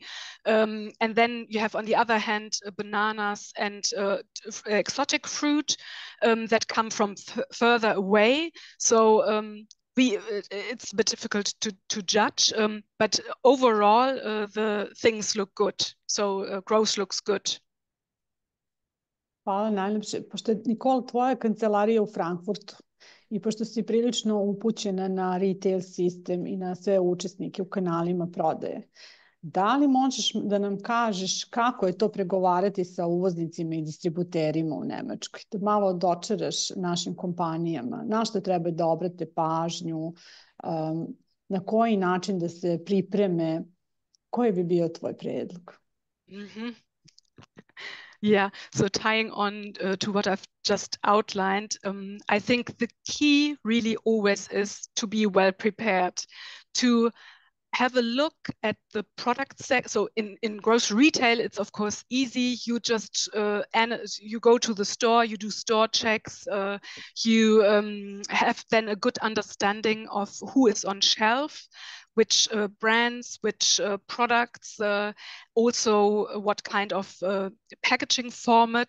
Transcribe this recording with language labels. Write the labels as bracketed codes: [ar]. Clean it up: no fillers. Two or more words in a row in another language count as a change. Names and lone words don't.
[en] And then you have, on the other hand, bananas and exotic fruit that come from further away. So it's a bit difficult to judge, but overall the things look good. So growth looks good. [sr] Hvala najlepše. Pošto je, Nikol, tvoja kancelarija u Frankfurtu i pošto si prilično upućena na retail sistem i na sve učesnike u kanalima prodaje, da li možeš da nam kažeš kako je to pregovarati sa uvoznicima i distributerima u Nemačkoj? Da malo dočaraš našim kompanijama, na što treba da obrate pažnju, na koji način da se pripreme, koji bi bio tvoj predlog? [en] Yeah, so tying on to what I've just outlined, I think the key really always is to be well prepared, to have a look at the product set. So in grocery retail, it's of course easy. You just you go to the store, you do store checks, you have then a good understanding of who is on shelf, which brands, which products, also what kind of packaging format.